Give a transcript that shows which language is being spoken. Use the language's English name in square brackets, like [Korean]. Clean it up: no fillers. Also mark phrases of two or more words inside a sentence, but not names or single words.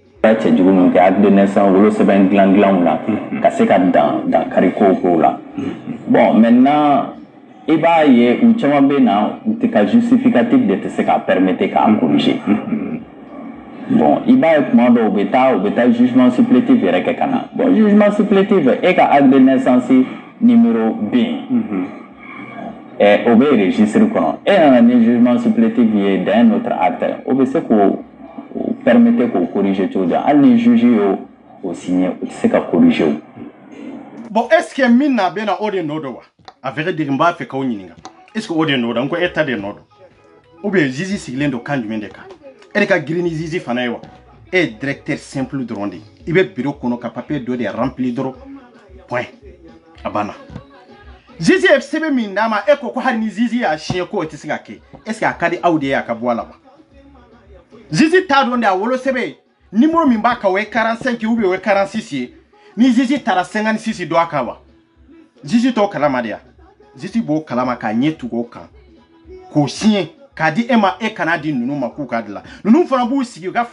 [Bambara] cɛ jugu min kɛ [French] acte de naissance [Bambara] wolo sɛbɛn dilanw la ka se ka dan kari kow la [French] bon maintenant [Bambara] i b'a ye u caman bɛ na u tɛ ka [French] justificatif de [Bambara] tɛ se k'a permettre k'a corriger bon i b'a ye kuma dɔw u bɛ taa [French] jugement supplétif [Bambara] yɛrɛ kɛ ka na [French] bon jugement supplétif [Bambara] e ka [French] acte de naissance numéro [Bambara] bɛ yen o bɛ registre kɔnɔ e nana ni [French] jugement supplétif [Bambara] ye [French] d'un autre acte [Bambara] o bɛ se k'o permettre k'o corriger cogo di hali ni juge y'o signé o tɛ se ka corriger o. [French] bon est ce que [Bambara] min na bɛ na o de nɔ dɔ wa [French] a vrai dire [Bambara] n b'a fɛ k'aw ɲininka [French] est ce que [Bambara] o de nɔ dɔ n ko e ta de nɔ dɔ [French] ou bien [Bambara] zizi sigilen don kan jumɛn de kan e de ka girin ni zizi fana ye wa e ye [French] directeur simple [Bambara] dɔrɔn de ye i bɛ bureau kɔnɔ ka papier dɔ de rempli dɔrɔn point a banna zizi ye sɛbɛn min d'a ma e ko ko hali ni zizi y'a siɲɛ ko o tɛ se ka kɛ [French] est ce que [Bambara] a ka di aw de ye a ka bɔ a la wa zizi t'a dɔn de a wolo sɛbɛn numéro min b'a kan o ye 45 [French] ou bien [Bambara] o ye 46 ye ni zizi taara 56 dɔ a kan wa zizi t'o kalama de ya zizi b'o kalama k'a ɲɛ tugu o kan k'o siɲɛ k'a di e ma e kana di ninnu ma k'u k'a dilan ninnu fana b'u sigi u ka